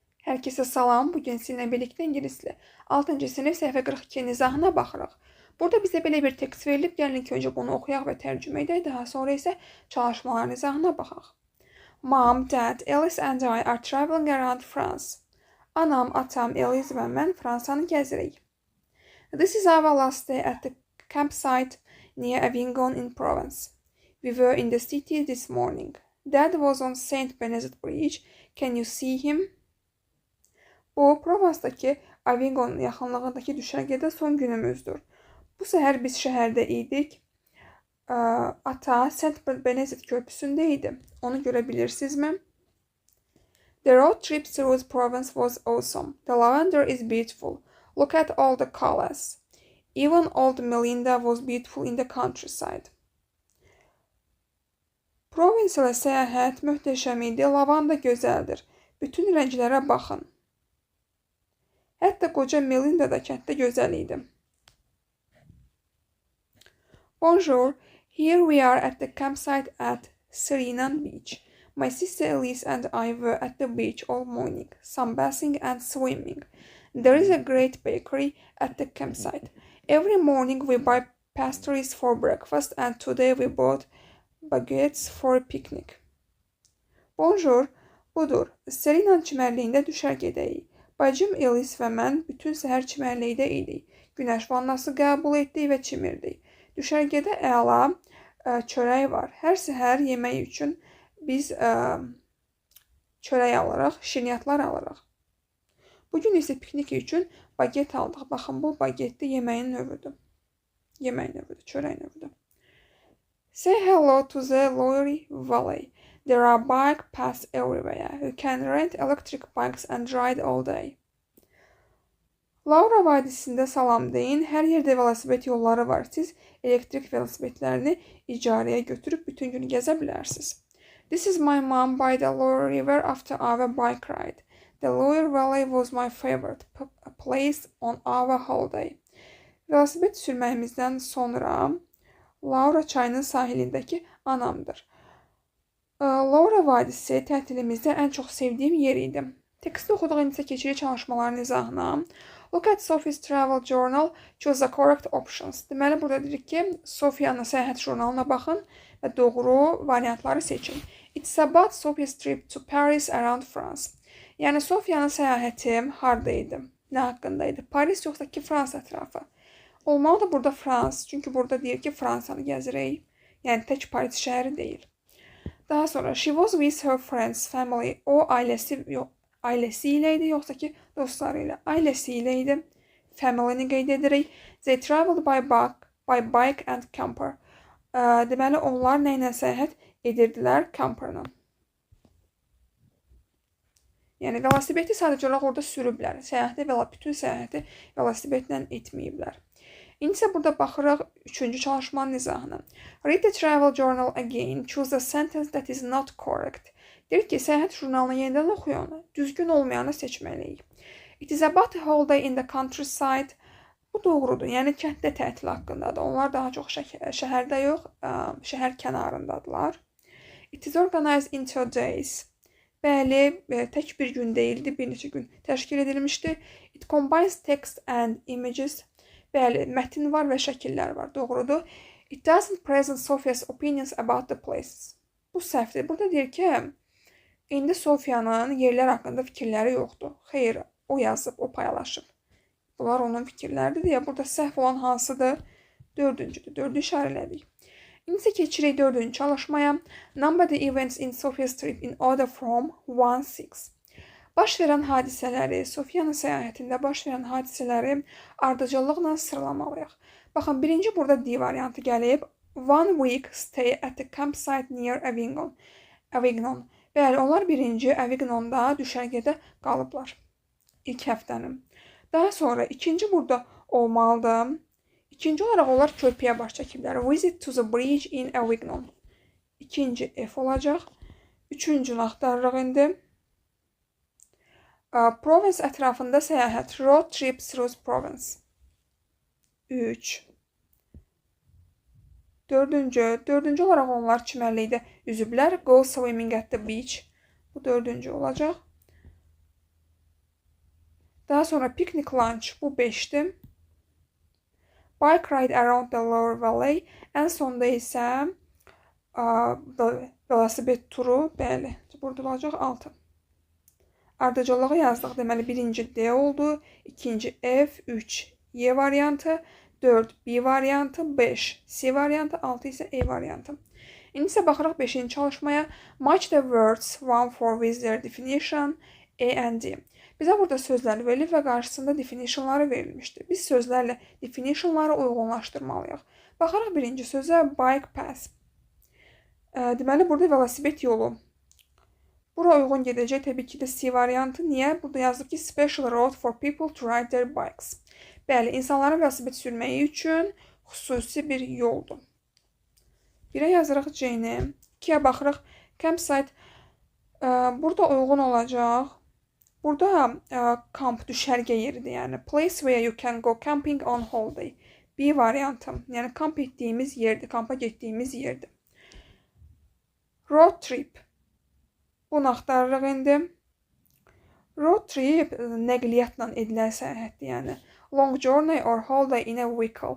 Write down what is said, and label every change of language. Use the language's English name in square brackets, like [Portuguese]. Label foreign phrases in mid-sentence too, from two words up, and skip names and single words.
[Azerbaijani] Herkese salam. Bugün sizinle birlikte İngilisli 6. sınıf səhifə 42 izahına baxırıq. Burada bizə belə bir tekst verilib. Gəlin ki, önce bunu oxuyaq və tərcümə edək. Daha sonra isə çalışmaların izahına baxaq. [English] Mom, Dad, Alice and I are traveling around France. [Azerbaijani] Anam, atam, Alice və mən Fransanı gəzirik. [English] This is our last day at the campsite near Avignon in Provence. We were in the city this morning. Dad was on Saint Benedict Bridge. Can you see him? [Azerbaijani] Bu, Provence'dakı Avignon yaxınlığındakı düşərgədə son günümüzdür. Bu səhər biz şəhərdə idik. Ata Saint Benedict körpüsündə idi. Onu görə bilirsinizmi? [English] The road trip through Provence was awesome. The lavender is beautiful. Look at all the colors. Even old Melinda was beautiful in the countryside. [Azerbaijani] Provence ilə səyahət möhtəşəm idi. Lavanda gözəldir. Bütün rənglərə baxın. Hətta qoca Melinda da kənddə gözəl idi. [English] Bonjour, here we are at the campsite at Serinan Beach. My sister Elise and I were at the beach all morning, sunbathing and swimming. There is a great bakery at the campsite. Every morning we buy pastries for breakfast and today we bought baguettes for a picnic. [Azerbaijani] Bonjour, budur. Serinan çimərliyində düşərgədəyik. Bacım Alice və mən bütün səhər çimərlikdə idik. Günəş vannası qəbul etdik və çimirdik. Düşərgədə əla çörək var. Hər səhər yemək üçün biz çörək alırıq, şirniyyatlar alırıq. Bugün isə piknik üçün baget aldıq. Baxın, bu bagetli yeməyin növüdür. Çörək növüdür. [English] Say hello to the Loire Valley. There are bike paths everywhere. You can rent electric bikes and ride all day. [Azerbaijani] Laura vadisində salam deyin. Hər yerdə velosiped yolları var. Siz elektrik velosipedlərini icarəyə götürüb bütün gün gəzə bilərsiniz. [English] This is my mom by the Loire River after our bike ride. The Loire Valley was my favorite place on our holiday. [Azerbaijani] Velosiped sürməyimizdən sonra Laura çayının sahilindəki anamdır. Laura vadisi tətilimizdə ən çox sevdiyim yer idi. Teksti oxuduğum isə keçirik çalışmaların izahına. [English] Look at Sophie's travel journal. Choose the correct options. [Azerbaijani] Deməli, burada dedik ki, Sofiyanın səyahət jurnalına baxın və doğru variantları seçin. [English] It's about Sophie's trip to Paris around France. [Azerbaijani] Yəni, Sofiyanın səyahəti haradaydı? Nə haqqındaydı? Paris yoxsa ki, Fransa ətrafı? Olmalı da burada Frans. Çünki burada deyir ki, Fransanı gəzirək. Yəni, tək Paris şəhəri deyil. Daha sonra, [English] she was with her friends, family. [Azerbaijani] O, ailəsi ilə idi, yoxsa ki, dostları ilə. Ailəsi ilə idi. Family-ni qeyd edirik. [English] They traveled by bike and camper. [Azerbaijani] Deməli, onlar nə ilə səyahət edirdilər? Camperla. Yəni, velosipedi sadəcə olaraq orada sürüblər. Bütün səyahəti velosipedlə etməyiblər. İndi isə burada baxırıq 3-cü çalışmanın izahına. [English] Read the travel journal again. Choose the sentence that is not correct. [Azerbaijani] Deyir ki, səyahət jurnalını yenidən oxuyun. Düzgün olmayanı seçməliyik. [English] It is about a holiday in the countryside. [Azerbaijani] Bu doğrudur. Yəni, kənddə tətil haqqındadır. Onlar daha çox şəhərdə yox, şəhər kənarındadılar. [English] It is organized into days. [Azerbaijani] Bəli, tək bir gün deyildi, bir neçə gün təşkil edilmişdi. [English] It combines text and images. [Azerbaijani] Bəli, mətin var və şəkillər var, doğrudur. [English] It doesn't present Sophia's opinions about the places. [Azerbaijani] Bu səhvdir. Burada deyir ki, indi Sofiyanın yerlər haqqında fikirləri yoxdur. Xeyr, o yazıb, o paylaşıb. Bunlar onun fikirləridir deyə burada səhv olan hansıdır? Dördüncüdür. Dördü işarələdik. İndi isə keçirik 4-cü çalışmaya. [English] Number the events in Sophia's trip in order from 1-6. [Azerbaijani] Baş verən hadisələri, Sofiyanın səyahətində baş verən hadisələri ardıcıllıqla sıralamalıyıq. Baxın, birinci burada D variantı gəlib. [English] 1 week stay at the campsite near Avignon. [Azerbaijani] Bəli, onlar birinci Avignonda düşərgədə qalıblar. İlk həftənin. Daha sonra ikinci burada olmalıdır. İkinci olaraq onlar körpüyə baş çəkiblər. [English] Visit to the bridge in Avignon. [Azerbaijani] İkinci F olacaq. Üçüncünü axtarırıq indi. Provence ətrafında səyahət. [English] Road trip through Provence. [Azerbaijani] 3. Dördüncü olaraq onlar çimərlikdə üzüblər. [English] Go swimming at the beach. [Azerbaijani] Bu dördüncü olacaq. Daha sonra [English] picnic lunch, [Azerbaijani] bu 5'dir. [English] Bike ride around the Lower Valley. [Azerbaijani] Ən sonda isə velosiped turu, bəli, burada olacaq 6. Ardıcıllığı yazdıq. Deməli, birinci D oldu, ikinci F, 3 Y variantı, 4 B variantı, 5 C variantı, 6 isə E variantı. İndi isə baxırıq 5-ci çalışmaya. Match the words one for with their definition A and D. Bizə burada sözlər verilir və qarşısında definitionları verilmişdir. Biz sözlərlə definitionları uyğunlaşdırmalıyıq. Baxaraq birinci sözə [English] bike path. [Azerbaijani] Deməli, burada velosiped yolu. Bura uyğun gedəcək təbii ki də C variantı. Niyə? Burada yazılıb ki, [English] special road for people to ride their bikes. [Azerbaijani] Bəli, insanların velosiped sürməyi üçün xüsusi bir yoldur. 1-ə yazırıq C-ni. 2-yə baxırıq campsite. Burada uyğun olacaq. Burada kamp düşərgə yeridir, yəni [English] place where you can go camping on holiday. [Azerbaijani] B variantı, yəni kamp etdiyimiz yerdir, kampa getdiyimiz yerdir. [English] Road trip. [Azerbaijani] Bunu axtarırıq indi. [English] Road trip [Azerbaijani] nəqliyyatla edilən səyahətdir, yəni [English] long journey or holiday in a vehicle.